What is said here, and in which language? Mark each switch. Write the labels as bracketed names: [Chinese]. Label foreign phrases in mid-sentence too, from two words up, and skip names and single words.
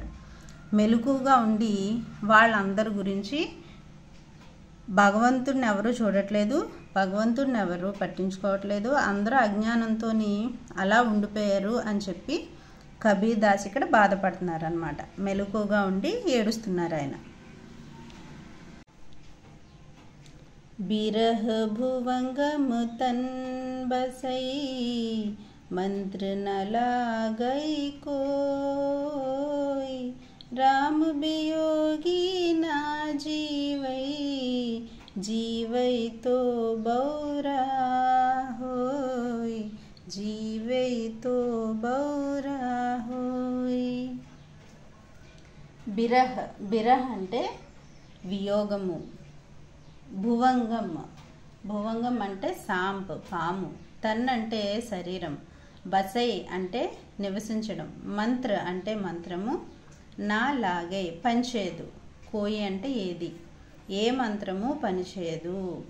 [Telugu] మెలకుగా ఉండి వాళ్ళందరి గురించి భగవంతుడిని ఎవరు చూడట్లేదు, భగవంతుడిని ఎవరు పట్టించుకోవట్లేదు, అందరూ అజ్ఞానంతో అలా ఉండిపోయారు అని చెప్పి కబీర్ దాస్ ఇక్కడ బాధపడుతున్నారు అన్నమాట. మెలకుగా ఉండి ఏడుస్తున్నారు ఆయన. [Hindi] बिरह भुवंगम तन बसई मंत्र न लागई कोई राम वियोगी ना जीवई जीवई तो बौरा होई जीवई तो बौरा होई। बिरह बिरह [Telugu] అంటే వియోగము, [Hindi] भुवंगम भुवंगम [Telugu] అంటే సాంప్ పాము, తన్ అంటే శరీరం, బసై అంటే నివసించడం, మంత్ర అంటే మంత్రము, నా లాగే పనిచేయదు, కోయి అంటే ఏది, ఏ మంత్రము పనిచేయదు.